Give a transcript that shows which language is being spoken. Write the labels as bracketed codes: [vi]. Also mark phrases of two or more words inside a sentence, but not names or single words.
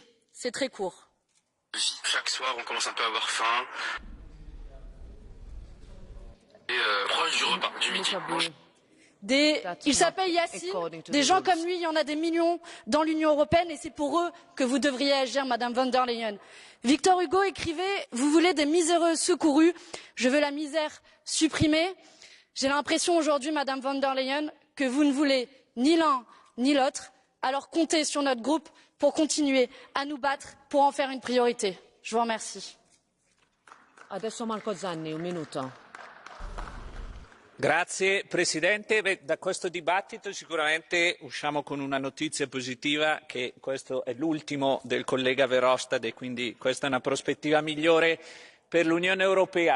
[fr] C'est très court. Chaque soir, on commence un peu à avoir faim. proche du repas, du midi. Il s'appelle Yassine, des gens comme lui, il y en a des millions dans l'Union européenne et c'est pour eux que vous devriez agir, Madame von der Leyen. Victor Hugo écrivait « Vous voulez des miséreux secourus, je veux la misère supprimée ». J'ai l'impression aujourd'hui, Madame von der Leyen, que vous ne voulez ni l'un ni l'autre. Alors comptez sur notre groupe pour continuer à nous battre pour en faire une priorité. Je vous remercie. [it] Adesso Marco Zanni, un minuto. Grazie Presidente, da questo dibattito sicuramente usciamo con una notizia positiva, che questo è l'ultimo del collega Verhofstadt e quindi questa è una prospettiva migliore per l'Unione Europea.